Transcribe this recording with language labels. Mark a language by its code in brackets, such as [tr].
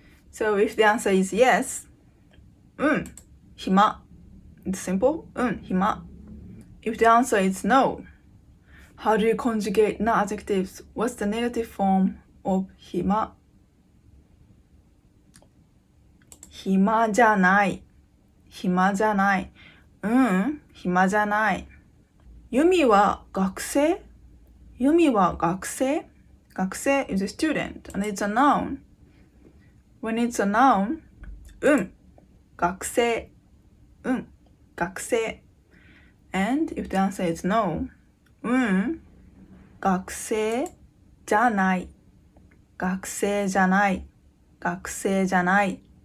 [en] So if the answer is yes, 暇 it's simple, 暇. If the answer is no, how do you conjugate not adjectives? What's the negative form of 暇? [ja] 暇じゃない暇じゃない暇じゃないユミは学生ユミは学生学生 [en] is a student and it's a noun. When it's a noun, 学生学生 and if the answer is no, [ja] 学生じゃない学生じゃない学生じゃない